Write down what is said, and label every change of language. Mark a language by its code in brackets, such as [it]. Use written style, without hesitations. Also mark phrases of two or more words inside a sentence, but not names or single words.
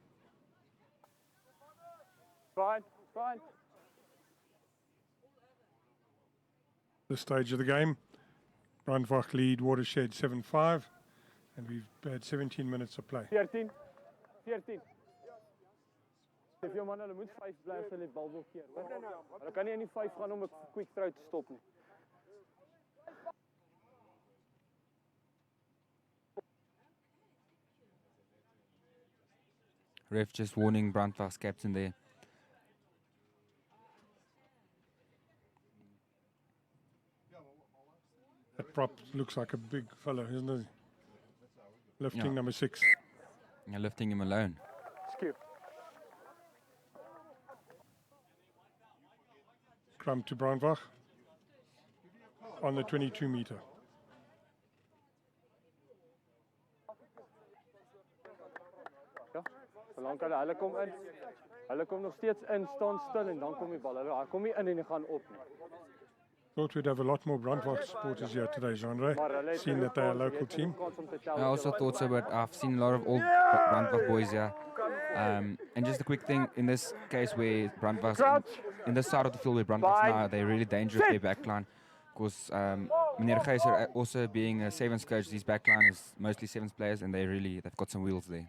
[en] Fine. This stage of the game, Brandwag lead Watershed 7-5, and we've had 17 minutes of play. 14. [af] If jou man hulle moet 5 bly as hulle die bal wil keer, hoor. Hulle kan nie in die 5 gaan om 'n [en] quick throw [af] te stop nie. [en] Ref just warning Brandwag's captain there. That prop looks like a big fellow, isn't he? Lifting number 6. You're lifting him alone. Skew. Scrum to Brandwag on the 22 meter. [af] Ja, solank hulle kom in. Hulle kom nog steeds in, staan stil en dan kom die bal. Hulle kom nie in en die gaan op nie. [en] Thought we'd have a lot more Brandwag supporters here today, Genre, [af] Maar hulle het [en] seeing that they're a local team. I also thought so, but I've seen a lot of old Brandwag boys here. And just a quick thing, in this case where Brandwag's in this side of the field where Brandwag's now, they're really dangerous, their backline. Because Meneer Geyser also being a sevens coach, his backline is mostly sevens players and they've got some wheels there.